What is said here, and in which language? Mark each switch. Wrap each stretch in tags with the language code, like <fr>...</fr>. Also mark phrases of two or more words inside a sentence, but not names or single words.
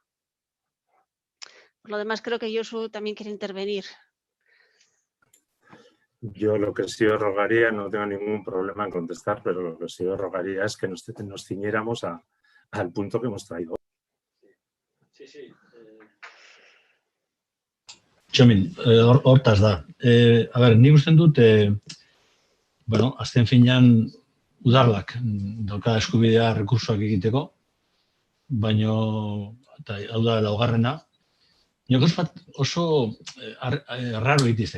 <es>Por lo demás, creo que Josu también quiere intervenir. Yo lo que sí os rogaría, no tengo ningún problema en contestar, pero lo que sí os rogaría es que nos ciñéramos al punto que hemos traído. Sí.</es> <eu>Txomin, hortaz da. A ber, nik usten dut, azken finean udalak dauka eskubidea rekursoak egiteko, baino, hau da, laugarrena, niokoz bat oso raro egite zait.</eu>